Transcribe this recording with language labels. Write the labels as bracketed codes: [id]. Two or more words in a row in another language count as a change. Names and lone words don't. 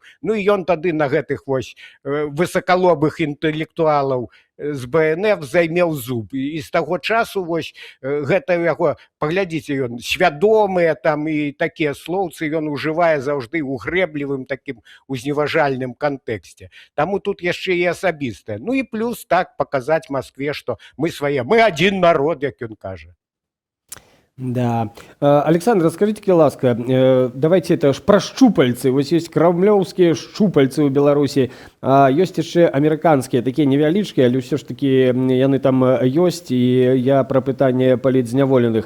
[be] Ну і ён тады на гэтых вось высакалобых інтэлектуалаў з БНФ займеў зуб. І з таго часу вось гэта яго, паглядзіце, ён свядомыя там і такія слоўцы ён ужывае заўжды ў грэблівым такім узневажальным кантэксце. Таму тут яшчэ і асабістае. [ru] Ну і плюс так показать Москве, что мы свои, мы один народ, [be] як ён кажа. [ru] Да. Александр, скажите, ласка, давайте это ж про шчупальцы. [be] Вось есть крамлёўскія шчупальцы ў Беларусі, а ёсць яшчэ амерыканскія, такія невялічкія, але ўсё ж такі яны там ёсць, і я пра пытанне палітзняволеных.